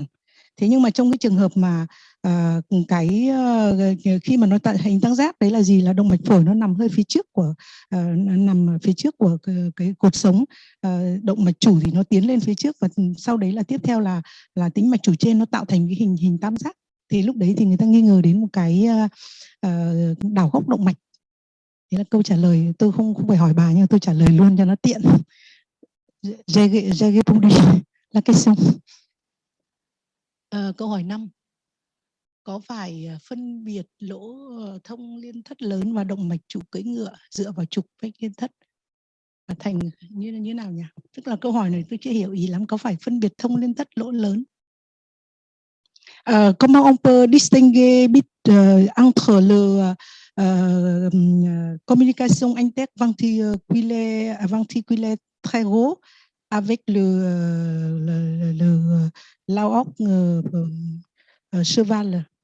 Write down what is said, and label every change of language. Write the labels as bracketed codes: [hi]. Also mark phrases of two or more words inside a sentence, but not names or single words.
[vi] Thế nhưng mà trong cái trường hợp mà khi mà nó tạo hình tam giác đấy là gì, là động mạch phổi nó nằm hơi phía trước của nằm phía trước của cái cột sống, động mạch chủ thì nó tiến lên phía trước, và sau đấy là tiếp theo là tĩnh mạch chủ trên nó tạo thành cái hình tam giác. Thì lúc đấy thì người ta nghi ngờ đến một cái đảo góc động mạch. Thế là câu trả lời, tôi không phải hỏi bà nhưng tôi trả lời luôn cho nó tiện. [fr] J'ai répondu la question. [vi] Câu hỏi 5. Có phải phân biệt lỗ thông liên thất lớn và động mạch chủ cưỡi ngựa dựa vào trục vách liên thất và thành như nào nhỉ? Tức là câu hỏi này tôi chưa hiểu ý lắm. Có phải phân biệt thông liên thất lỗ lớn? [fr] Comment on peut distinguer entre le communication interventriculaire très gros avec l'aorte cheval?